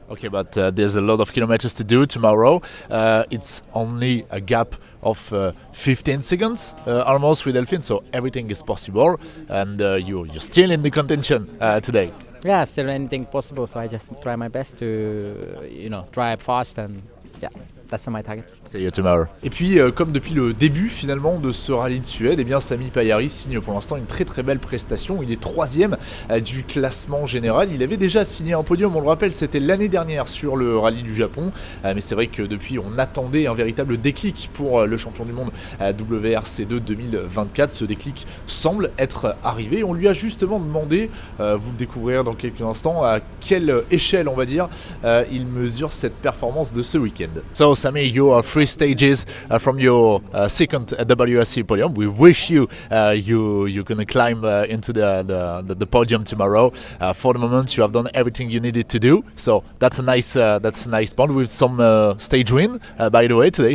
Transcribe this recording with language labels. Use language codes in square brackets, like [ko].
[en] Okay, but there's a lot of kilometers to do tomorrow. It's only a gap of 15 seconds almost with Elfyn, so everything is possible, and you're still in the contention today. Yeah, still anything possible, so I just try my best to drive fast, and that's my target. See you tomorrow. [fr] Et puis, comme depuis le début finalement de ce rallye de Suède, Sami Pajari signe pour l'instant une très très belle prestation. Il est 3ème du classement général. Il avait déjà signé un podium, on le rappelle, c'était l'année dernière sur le rallye du Japon. Mais c'est vrai que depuis, on attendait un véritable déclic pour le champion du monde WRC2 2024. Ce déclic semble être arrivé. On lui a justement demandé, vous le découvrirez dans quelques instants, à quelle échelle, on va dire, il mesure cette performance de ce week-end. [en] So Sami, you are 3 stages from your second WRC podium. We wish you're gonna climb into the podium tomorrow. For the moment, you have done everything you needed to do. So that's a nice point with some stage win, by the way, today.